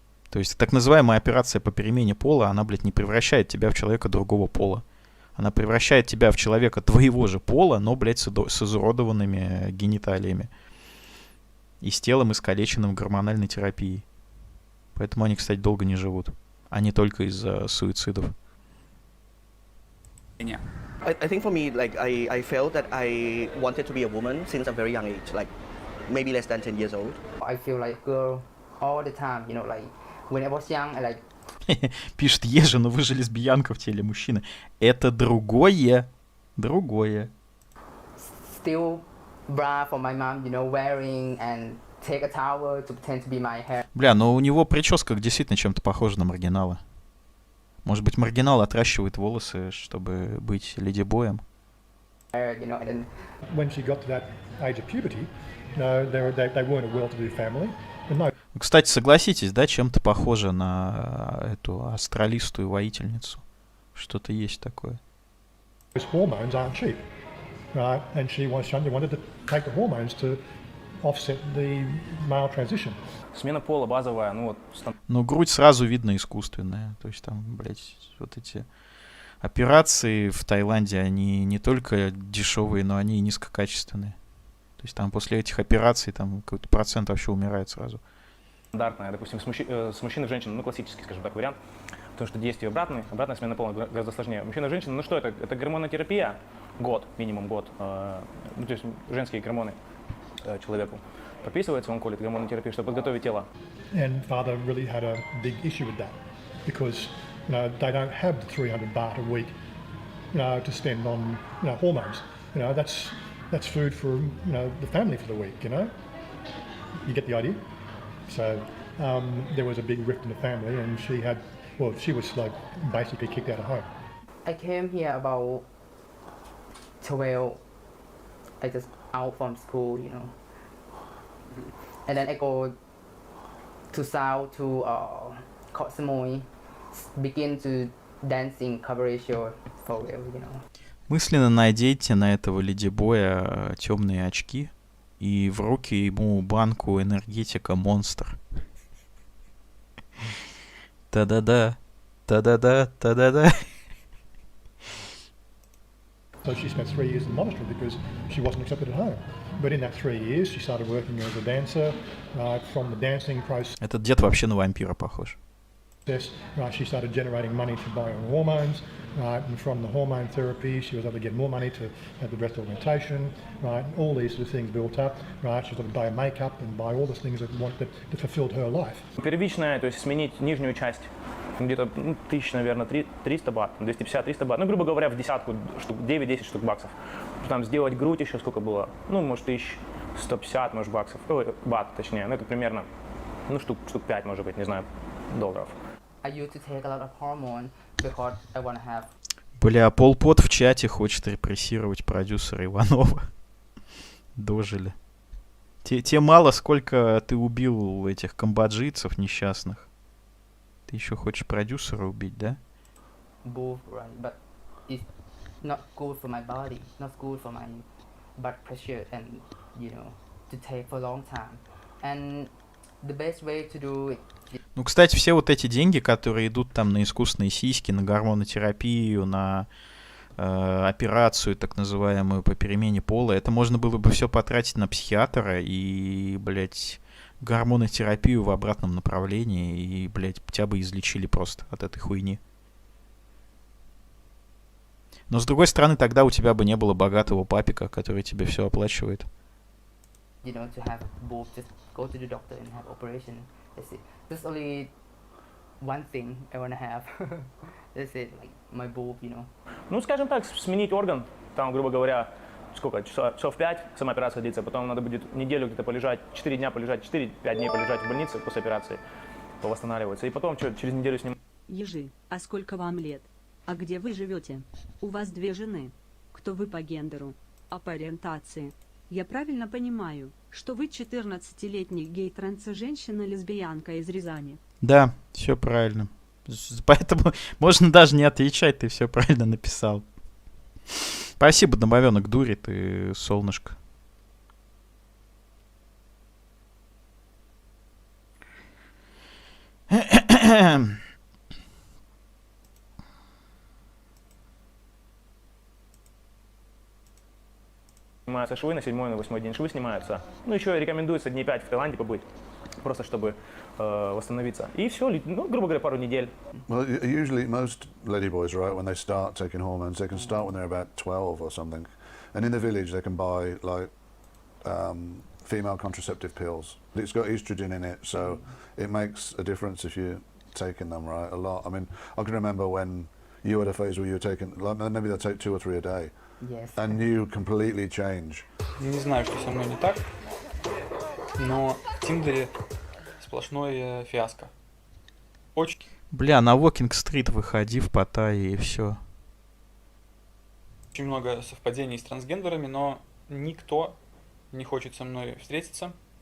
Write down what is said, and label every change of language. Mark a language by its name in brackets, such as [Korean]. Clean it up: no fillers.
[Russian] То есть так называемая операция по перемене пола, она, блядь, не превращает тебя в человека другого пола. Она превращает тебя в человека твоего же пола, но, блядь, с изуродованными гениталиями. И с телом, искалеченным гормональной терапией. Поэтому они, кстати, долго не живут. А не только из-за суицидов. [English] I think for me, like I felt that I wanted to be a woman since a very young age, like maybe less than 10 years old. I feel like a girl all the time, you know, like when I was young, I like [Russian] Пишет Ежи, но вы же лесбиянка в теле мужчины. Это другое. Другое. [English] still bra for my mom, you know, wearing and take a towel to pretend to be my hair. [Russian] Бля, но у него прическа действительно чем-то похожа на маргинала. Может быть, маргинал отращивает волосы, чтобы быть ледибоем? [English] You know, and then When she got to that age of puberty, they weren't a well-to-do family. And no, [Russian] Кстати, согласитесь, да, чем-то похоже на эту астралистую воительницу. Что-то есть такое. [English] those hormones aren't cheap, right? And she wanted to take the hormones to offset the male transition. [Russian] Смена пола базовая, ну вот Ну, грудь сразу видно искусственная. То есть там, блядь, вот эти операции в Таиланде, они не только дешевые, но они и низкокачественные. То есть там после этих операций там какой-то процент вообще умирает сразу. стандартная, допустим, с мужчиной и женщиной, ну классический, скажем так, вариант. Потому что действие обратная смена пола гораздо сложнее. Мужчина и женщина, ну что это? Это гормонотерапия, год, минимум год. Ну, то есть женские гормоны человеку прописывается, он колет гормонотерапию, чтобы подготовить тело. [English] And father really had a big issue with that because they don't have the 300 baht a week to spend on hormones. That's food for the family for the week. You get the idea. So there was a big rift in the family, and she was like basically kicked out of home. I came here about 12. I just out from school, and then I go to South to Koh Samui, begin to dancing cabaret show for real, [Russian] Мысленно наденьте на этого ледибоя темные очки и в руки ему банку энергетика Монстр. Та-да-да, та-да-да, та-да-да. [English] So she spent 3 years in the monastery because she wasn't accepted at home. But in that 3 years, she started working as a dancer. From the dancing process, [Russian] Этот дед вообще на вампира похож. [English] she started generating money to buy her hormones. And from the hormone therapy, she was able to get more money to have the breast augmentation. All these sort of things built up. She was able to buy makeup and buy all the things that fulfilled her life. [Russian] Первичная, то есть сменить нижнюю часть, где-то 1000, наверное, 300 бат, 250-300 бат, ну, грубо говоря, в десятку штук, 9-10 штук баксов. Там сделать грудь еще сколько было, ну, может, 1150, может, баксов, бат, точнее, ну, это примерно, ну, штук 5, может быть, не знаю, долларов. [English] I used to take a lot of hormone because I want to have. [Russian] Бля, Пол Пот в чате хочет репрессировать продюсера Иванова. Дожили. Те мало, сколько ты убил этих камбоджийцев несчастных. Ты еще хочешь продюсера убить, да? [English] Both, right? But it's not good for my body, not good for my blood pressure, and to take for a long time. And the best way to do it. [Russian] Ну, кстати, все вот эти деньги, которые идут там на искусственные сиськи, на гормонотерапию, на операцию так называемую по перемене пола, это можно было бы все потратить на психиатра и, блядь, гормонотерапию в обратном направлении, и, блядь, тебя бы излечили просто от этой хуйни. Но, с другой стороны, тогда у тебя бы не было богатого папика, который тебе все оплачивает. [English] To have both, just go to the doctor and have operation. That's it. There's only one thing I want to have. That's it, like my boob, [Russian] Ну, скажем так, сменить орган, там, грубо говоря, сколько, часов 5 сама операция длится, потом надо будет неделю где-то полежать, 4 дня полежать, 4-5 дней полежать в больнице после операции, повосстанавливаться, и потом через неделю снимать. Ежи, а сколько вам лет? А где вы живете? У вас 2 жены. Кто вы по гендеру? А по ориентации? Я правильно понимаю, что вы 14-летний гей-транс-женщина-лесбиянка из Рязани? Да, все правильно. Поэтому можно даже не отвечать, ты все правильно написал. Спасибо, домовенок дури, ты солнышко. Снимаются швы на 7-й, на 8-й день швы снимаются. Ну, еще рекомендуется дней 5 в Таиланде побыть, просто чтобы восстановиться. И все, ну, грубо говоря, пару недель. [English] Well, usually most ladyboys, right, when they start taking hormones, they can start when they're about 12 or something. And in the village, they can buy, like, female contraceptive pills. It's got estrogen in it, so it makes a difference if you're taking them, right, a lot. I mean, I can remember when you had a phase where you were taking, like, maybe they'll take 2 or 3 a day. Yes. And you completely change. [Russian] Не знаю, что со мной не так, но Тиндере сплошное фиаско. Очень Бля, на Уокинг-стрит выходи в Паттайе и все. много совпадений с трансгендерами, но никто не хочет со мной встретиться.